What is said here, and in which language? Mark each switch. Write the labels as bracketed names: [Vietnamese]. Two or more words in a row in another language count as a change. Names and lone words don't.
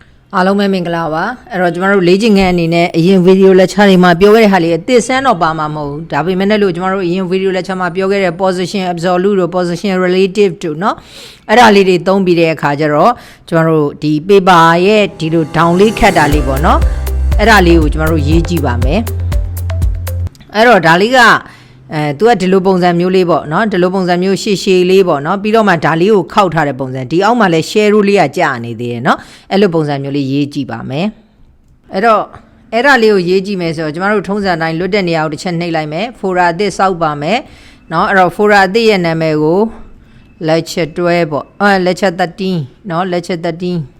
[Burmese] အားလုံးပဲမင်္ဂလာပါအဲ့တော့ကျွန်တော်တို့လေ့ကျင့်ခန်းအနေနဲ့အရင်ဗီဒီယိုလက်ချာတွေမှာပြောခဲ့တဲ့ဟာလေးအသစ်ဆန်းတော့ပါမှာမဟုတ်ဘူးဒါပေမဲ့လည်းကျွန်တော်တို့အရင်ဗီဒီယိုလက်ချာမှာပြောခဲ့တဲ့ position absolute တို့ position relative တို့เนาะအဲ့ဒါလေးတွေသုံးပြီးတဲ့အခါကျတော့ကျွန်တော်တို့ဒီ paper ရဲ့ဒီလို down လေးခတ်တာလေးပေါ့เนาะအဲ့ဒါလေးကို ကျွန်တော်တို့ရေးကြည့်ပါမယ်အဲ့တော့ဒါလေးကသူကဒီလိုပုံစံမျိုးလေးပေါ့เนาะဒီလိုပုံစံမျိုးရှည်ရှည်လေးပေါ့เนาะပြီးတော့မှဒါလေးကိုခောက်ထားတဲ့ပုံစံဒီအောက်မှာလည်း [English] share rule [Burmese] လေးကကြာနေသေးတယ်เนาะအဲ့လိုပုံစံမျိုးလေးရေးကြည့်ပါမယ်အဲ့တော့အဲ့ဒါလေးကိုရေးကြည့်မယ်ဆိုတော့ကျမတို့ထုံးစံတိုင်းလွတ်တဲ့နေရာကိုတစ်ချက်နှိပ်လိုက်မယ် folder အသစ်စောက်ပါမယ်เนาะအဲ့တော့ folder အသစ်ရဲ့နာမည်ကို lecture 12ပေါ့lecture 13 เนาะ lecture 13